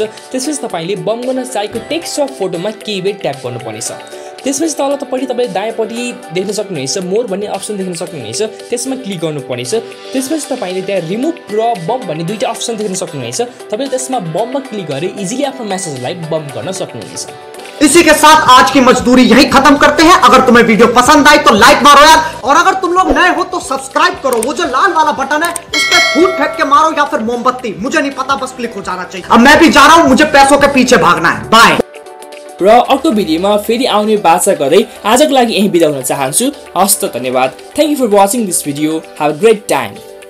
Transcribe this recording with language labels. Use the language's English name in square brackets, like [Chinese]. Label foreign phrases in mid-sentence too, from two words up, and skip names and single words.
[Nepali] त्यसपछि तपाईँले बम गर्न चाहेको टेक्स्ट र फोटोमा कीबोर्ड ट्याप गर्नुपर्नेछ। त्यसपछि तलपट्टि तपाईँले दायाँपट्टि देख्न सक्नुहुनेछ मोर भन्ने अप्सन देख्न सक्नुहुनेछ, त्यसमा क्लिक गर्नुपर्नेछ। त्यसपछि तपाईँले त्यहाँ रिमुभ र बम भन्ने दुईटा अप्सन देख्न सक्नुहुनेछ। तपाईँले त्यसमा बममा क्लिक गरेर इजिली आफ्नो मेसेजलाई बम गर्न सक्नुहुनेछ। [Hindi] इसी के साथ आज की मजदूरी यही खत्म करते हैं। अगर तुम्हें वीडियो पसंद आई तो लाइक मारो यार, और अगर तुम लोग नए हो तो सब्सक्राइब करो। वो जो लाल वाला बटन है इस पे फूट फेंक के मारो या फिर मोमबत्ती, मुझे नहीं पता, बस क्लिक हो जाना चाहिए। अब मैं भी जा रहा हूं, मुझे पैसों के पीछे भागना है। बाय। [Nepali] र अर्को भिडियोमा फेरि आउने बाचा गर्दै आजको लागि यही बिदा हुन चाहन्छु। हस्त धन्यवाद। [English] Thank you for watching this video. Have a great time.